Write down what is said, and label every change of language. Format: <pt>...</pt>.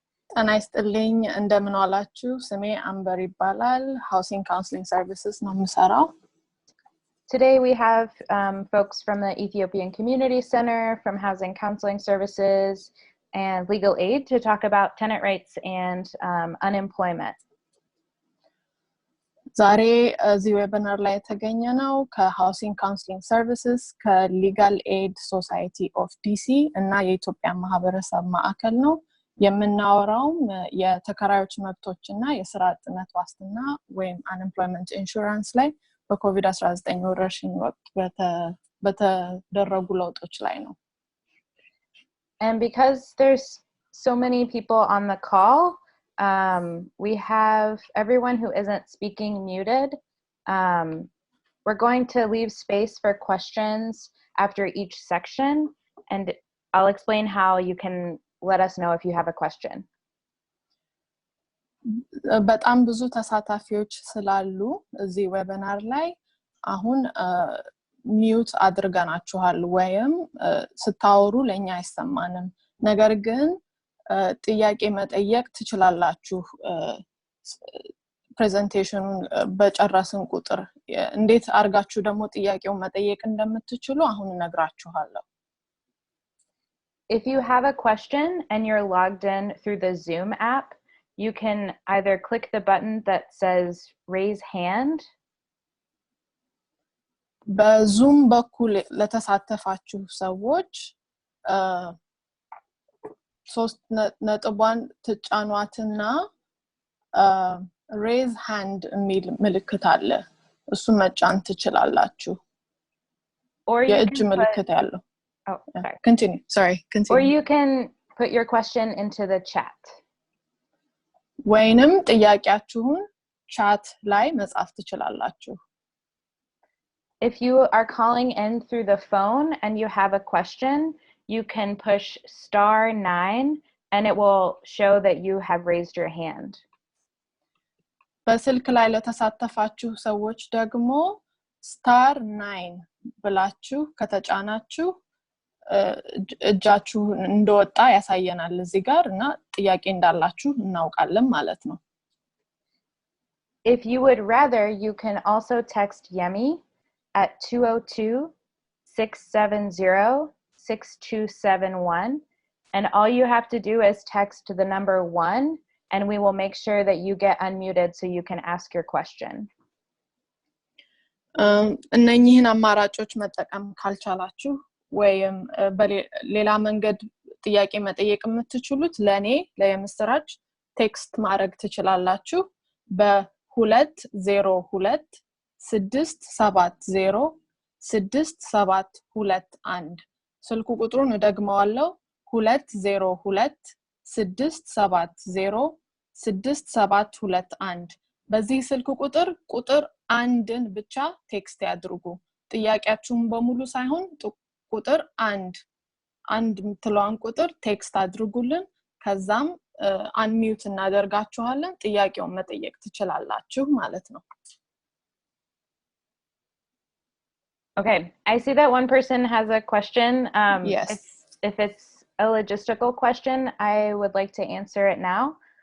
<am>ጤና ይስጥልኝ እንደምን ዋላችሁ ስሜ አምበር ይባላል Housing Counseling Services ነው የምሰራው</am> <en>Today we have folks from the Ethiopian Community Center, from Housing Counseling Services, and Legal Aid to talk about tenant rights and unemployment.</en> <am>ዛሬ እዚህ ዌቢናር ላይ የተገኘነው ከHousing Counseling Services ከLegal Aid Society of DC እና የኢትዮጵያ ማህበረሰብ ማዕከል ነው የምናወራውም የተከራዮች መብቶችና የሥራ አጥነት ዋስትና ወይም unemployment insurance ላይ በኮቪድ-19 ወረርሽኝ ወቅት በተደረጉ ለውጦች ላይ ነው</am> <en>And because there's so many people on the call, we have everyone who isn't speaking muted. We're going to leave space for questions after each section, and I'll explain how you can let us know if you have a question.</en> <am>በጣም ብዙ ተሳታፊዎች ስላሉ እዚህ ዌቢናር ላይ አሁን ሚውት አድርገናችኋል ወይም ስታወሩ ለኛ አይሰማንም ነገር ግን ጥያቄ መጠየቅ ትችላላችሁ ፕሬዘንቴሽኑን በጨረስን ቁጥር እንዴት አርጋችሁ ደግሞ ጥያቄውን መጠየቅ እንደምትችሉ አሁን እነግራችኋለሁ</am> <en>If you have a question and you're logged in through the Zoom app, you can either click the button that says raise hand.</en> <am>በዙም በኩል ለተሳተፋችሁ ሰዎች ሶስት ነጥቧን ትጫኗትና raise hand የሚል ምልክት አለ እሱ መጫን ትችላላችሁ የእጅ ምልክት ያለው</am> <en>Oh, sorry. Continue. Continue. Or you can put your question into the chat.</en> <am>ወይንም ጥያቄያችሁን chat ላይ መጻፍ ትችላላችሁ.</am> <en>If you are calling in through the phone and you have a question, you can push *9 and it will show that you have raised your hand.</en> <am>በስልክ ላይ ለተሳተፋችሁ ሰዎች ደግሞ *9 ብላችሁ ከተጫናችሁ እጃችሁ እንደወጣ ያሳየናል እዚህ ጋር እና ጥያቄ እንዳላችሁ እናውቃለን ማለት ነው</am> <en>If you would rather, you can also text Yemi at 202-670-6271 and all you have to do is text the number 1 and we will make sure that you get unmuted so you can ask your question.</en> <am>እነኚህን አማራጮች መጠቀም ካልቻላችሁ ወይም በሌላ መንገድ ጥያቄ መጠየቅ የምትችሉት ለኔ ለየምስራች ቴክስት ማድረግ ትችላላችሁ በ202-670-6721 ስልኩ ቁጥሩን ደግመዋለሁ 202-670-6721 በዚህ ስልክ ቁጥር 1ን ብቻ ቴክስት ያድርጉ ጥያቄያችሁን በሙሉ ሳይሆን ቁጥር 1 ምትለዋን ቁጥር ቴክስት አድርጉልን ከዛም አንሚዩት እናደርጋችኋለን ጥያቄውን መጠየቅ ትችላላችሁ ማለት ነው</am> <en>Okay, I see that one person has a question. Yes. If it's a logistical question, I would like to answer it now.</en>